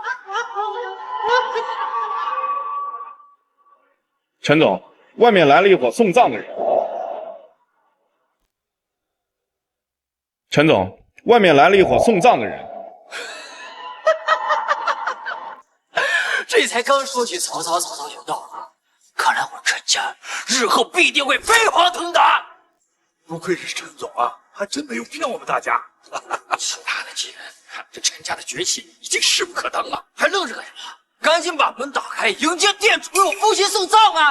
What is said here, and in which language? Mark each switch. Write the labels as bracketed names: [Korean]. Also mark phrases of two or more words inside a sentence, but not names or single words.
[Chinese] 陳總，外面來了一夥送葬的人。陳總，外面來了一夥送葬的人。這才剛說起曹操，曹操就到了。看來我陳家日後必定會飛黃騰達。不愧是陳總啊，還真沒有騙我們大家。其他的幾人看這陳家的崛起已經勢不可當了，還愣着幹什麼？趕緊把門打開，迎接店主為我父親送葬啊！